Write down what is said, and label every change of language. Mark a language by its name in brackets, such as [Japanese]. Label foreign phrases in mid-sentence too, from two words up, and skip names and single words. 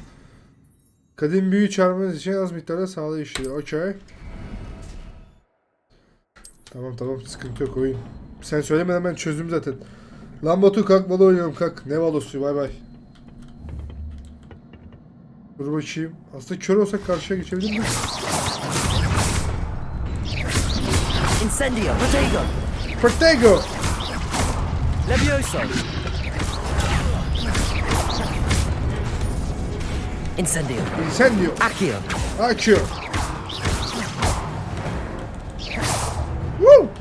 [Turkish] Kadim büyü çarpmanız için az miktarda sağlığı işliyor. Okey. Tamam sıkıntı yok oyun. Sen söylemeden ben çözdüm zaten. Lan Batu kalk valo oynayalım kalk. Ne valosu bay bay. Dur bakayım. Aslında kör olsak karşıya geçebilir miyiz? Incendio. Potato. Protego. Levioso. Incendio. Incendio. Accio. Accio. Woo!